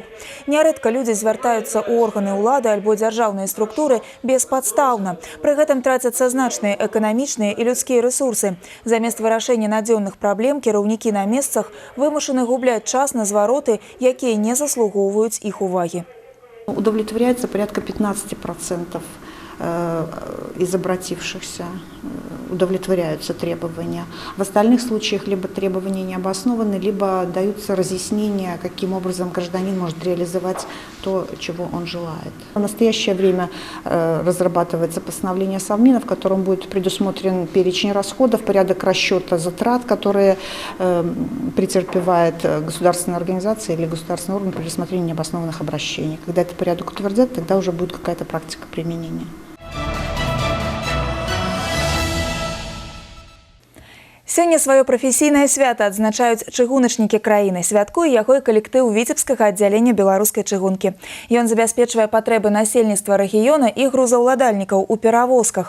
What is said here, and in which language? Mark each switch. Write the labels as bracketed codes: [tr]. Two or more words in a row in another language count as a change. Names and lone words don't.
[be] Нярэдка людзі звяртаюцца ў органы ўлады альбо дзяржаўныя структуры беспадстаўна. Пры гэтым трацяцца значныя эканамічныя і людскія ресурсы. Замест вырашэння надзённых праблем кіраўнікі на месцах вымушаны губляць час на звароты, якія не заслугоўваюць іх увагі. [ru] Удовлетворяется порядка 15% из обратившихся, удовлетворяются требования. В остальных случаях либо требования не обоснованы, либо даются разъяснения, каким образом гражданин может реализовать то, чего он желает. В настоящее время разрабатывается постановление Совмина, в котором будет предусмотрен перечень расходов, порядок расчета затрат, которые претерпевает государственная организация или государственный орган при рассмотрении необоснованных обращений. Когда этот порядок утвердят, тогда уже будет какая-то практика применения. [be] Сёння сваё прафесійнае свята адзначаюць чыгуначнікі краіны. Святкуе яго і калектыў віцебскага аддзялення беларускай чыгункі. Ён забяспечвае патрэбы насельніцтва рэгіёна і грузаўладальнікаў у перавозках.